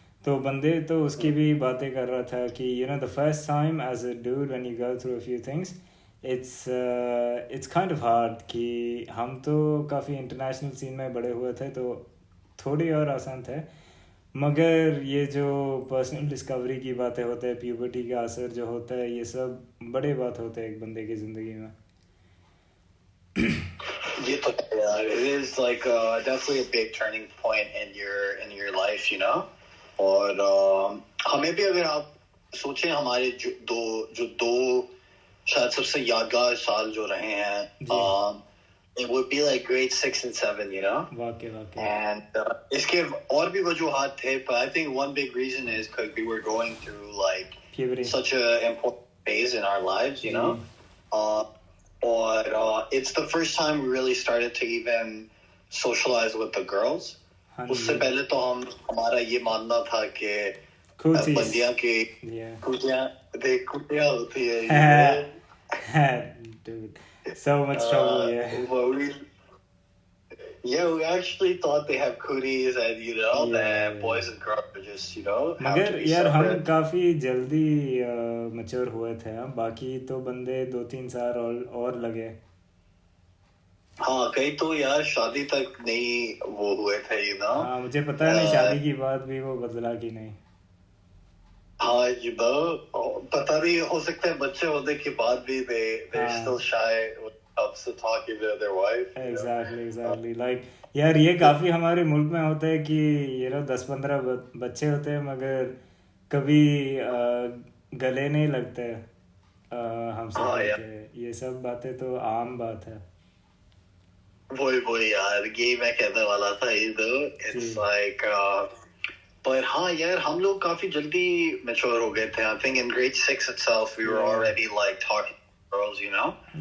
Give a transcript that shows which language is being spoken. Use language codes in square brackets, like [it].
[en] तो बंदे तो उसकी भी बातें कर रहा था कि you know the first time as a dude when you go through a few things, [hi] it's kind of hard कि हम तो काफ़ी इंटरनेशनल सीन में बड़े हुए थे तो थोड़ी और आसान थे, मगर ये जो पर्सनल डिस्कवरी की बातें होते हैं, प्यूबर्टी का असर जो होता है, ये सब बड़े बात होते हैं एक बंदे की ज़िंदगी में. [en] ये तो यार, it is like definitely a big turning point in your life, you know. [hi] और हमें भी अगर आप सोचें हमारे जो दो शायद सबसे यादगार साल जो रहे हैं, it would be like grade 6 and 7, you know. वाकई. [en] And इसके और भी वजूहात थे, but I think one big reason is because we were going through like puberty. Such a important phase in our lives, you know. Or it's the first time we really started to even socialize with the girls. [hi] उससे पहले तो हमारा ये मानना था कि बंदियां की कुटियां होती है. [en] Dude, so much trouble. We actually thought they have cooties and that boys and girls are just [hi] मगर यार हम काफी जल्दी मैच्योर हुए थे. बाकी तो बंदे 2-3 साल और लगे. हाँ, कई तो यार शादी तक नहीं वो हुए थे, हाँ, मुझे पता नहीं शादी की बात भी वो बदला कि नहीं. हाँ, पता नहीं, हो सकता है बच्चे होने के बाद भी they're still shy when it comes to talking to their wife. [en] Exactly. [hi] Like यार ये काफी हमारे मुल्क में होता है कि 10-15 बच्चे होते हैं मगर कभी गले नहीं लगते हम सब. ये सब बातें तो आम बात है. वही यार, ये मैं कहने वाला था. It's like but हाँ यार, हम लोग काफी जल्दी mature हो गए थे. [en] I think in grade 6 itself we were already like talking to girls, you know.